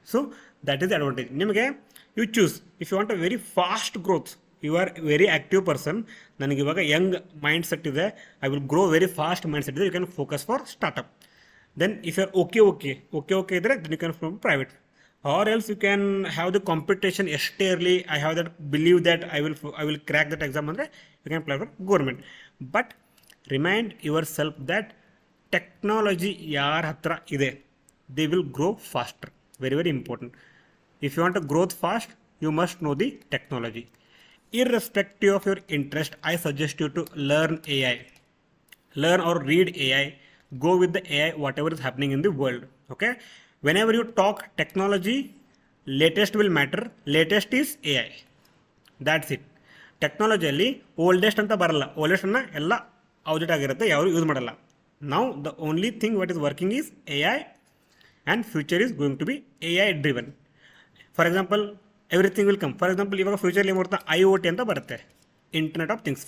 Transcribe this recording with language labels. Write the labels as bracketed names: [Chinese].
[English] So that is the advantage. ನಿಮಗೆ you choose if you want a very fast growth, you are very active person, [Kannada] ನನಗೆ ಇವಾಗ Young mind set ಇದೆ, [English] I will grow very fast mind set ಇದೆ, you can focus for startup. Then if you are okay ಇದ್ದರೆ then you can from private. Or else you can have the competition externally. I have that believe that I will crack that exam andre you can apply for government. But remind yourself that technology [Kannada] yaar hatra ide, [English] they will grow faster. Very very important. If you want to grow fast, you must know the technology. Irrespective of your interest, I suggest you to learn AI, learn or read AI, go with the AI whatever is happening in the world. Okay, whenever you talk technology, latest will matter. Latest is AI. That's it. [Kannada] ಟೆಕ್ನಾಲಜಿಯಲ್ಲಿ oldest ಅಂತ ಬರಲ್ಲ, ಓಲ್ಡೆಸ್ಟನ್ನು ಎಲ್ಲ outdate ಆಗಿರುತ್ತೆ, ಯಾರು use ಮಾಡಲ್ಲ. [English] ನಾವು the only thing what is working is AI and future is going to be AI driven. For example everything will come. [Kannada] For example ಇವಾಗ futurely ಏನು ಮಾಡ್ತಾ IoT ಅಂತ ಬರುತ್ತೆ, ಇಂಟರ್ನೆಟ್ ಆಫ್ ಥಿಂಗ್ಸ್.